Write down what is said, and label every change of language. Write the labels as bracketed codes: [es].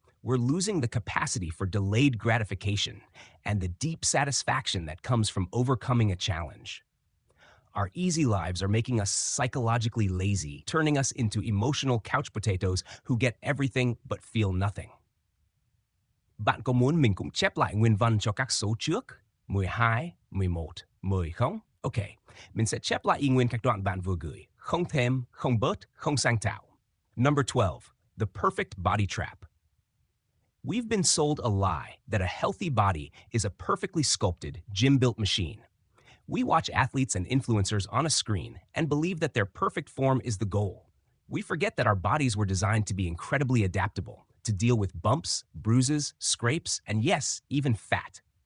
[en] We're losing the capacity for delayed gratification and the deep satisfaction that comes from overcoming a challenge. Our easy lives are making us psychologically lazy, turning us into emotional couch potatoes who get everything but feel nothing. [vi] Bạn có muốn mình cũng chép lại nguyên văn cho các số trước? 12, 11, 10 không? Ok, mình sẽ chép lại y nguyên các đoạn bạn vừa gửi. Không thêm, không bớt, không sang tạo. [en] Number 12, the perfect body trap. We've been sold a lie that a healthy body is a perfectly sculpted, gym-built machine. We watch athletes and influencers on a screen and believe that their perfect form is the goal. We forget that our bodies were designed to be incredibly adaptable, to deal with bumps, bruises, scrapes, and yes, even fat.